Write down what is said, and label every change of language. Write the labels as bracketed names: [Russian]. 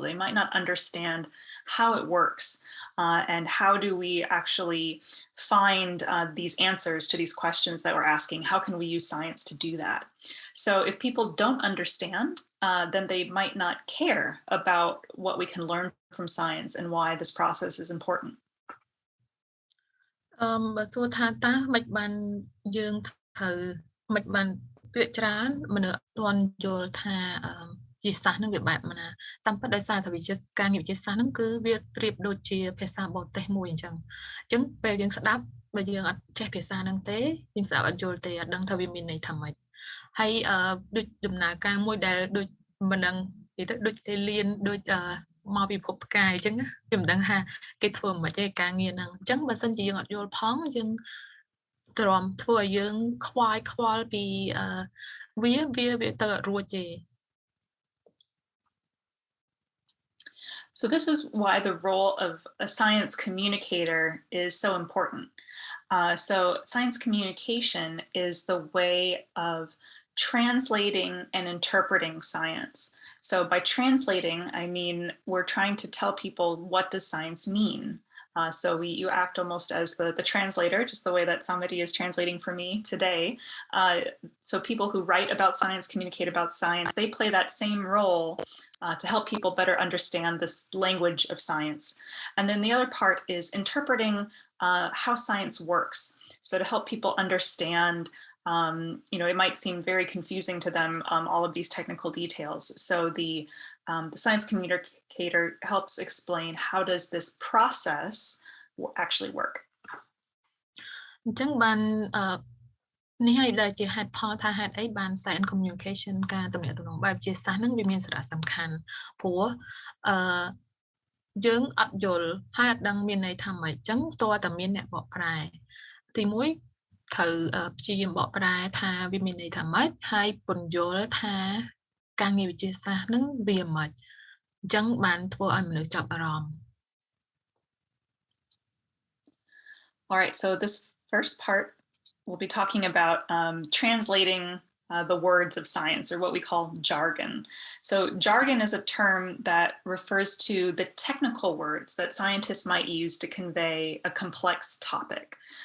[English] They might not understand how it works and how do we actually find these answers to these questions that we're asking. How can we use science to do that? So if people don't understand, then they might not care about what we can learn from science and why this process is important. [Khmer] បើសួរថាតើមិនបានយើងត្រូវមិនបានពាក្យច្រើនមនុស្សអត់ទាន់យល់ថាវិទ្យាសាស្ត្រនឹងវាបែបណាតាមពិតដោយសារថាការងារវិទ្យាសាស្ត្រហ្នឹងគឺវាប្រៀបដូចជាភាសាបរទេសមួយអញ្ចឹងពេលយើងស្ដាប់បើយើងអត់ចេះភាសាហ្នឹងទេយើងស្ដាប់អត់យល់ទេអត់ដឹងថាវាមានន័យថាម៉េចហើយដូចដំណើរការមួយដែលដូចមិនដឹងនិយាយទៅដូច alien ដូច មកពីភពផ្កាយអញ្ចឹងវាមិនដឹងថាគេធ្វើមិនទេការងារហ្នឹងអញ្ចឹងបើសិនជាយើងអត់យល់ផងយើងទ្រាំធ្វើឲ្យយើងខ្វល់ពីវាទៅអត់រួចទេ [English] So this is why the role of a science communicator is so important. So science communication is the way of translating and interpreting science. So by translating, I mean, we're trying to tell people, what does science mean? So you act almost as the translator, just the way that somebody is translating for me today. So people who write about science, communicate about science, they play that same role to help people better understand this language of science. And then the other part is interpreting how science works. So to help people understand, it might seem very confusing to them, all of these technical details. So the science communicator helps explain, how does this process actually work? [Khmer] អញ្ចឹងបាននេះហើយដែលជាហេតុផលថាហេតុអីបាន science communication ការទំនាក់ទំនងបែបវិទ្យាសាស្ត្រហ្នឹងវាមានសារៈសំខាន់ព្រោះយើងអត់យល់ហើយអត់ដឹងមានន័យថាម៉េចអញ្ចឹងតើតែមានអ្នកបកប្រែទីមួយត្រូវព្យាយាមបកប្រែថាវាមានន័យថាម៉េចហើយពន្យល់ថាការងារវិទ្យាសាស្ត្រហ្នឹងវាម៉េចអញ្ចឹងបានធ្វើឲ្យមនុស្សចាប់អារម្មណ៍ [English] All right, so this first part we'll be talking about translating the words of science, or what we call jargon. So jargon is a term that refers to the technical words that scientists might use to convey a complex topic.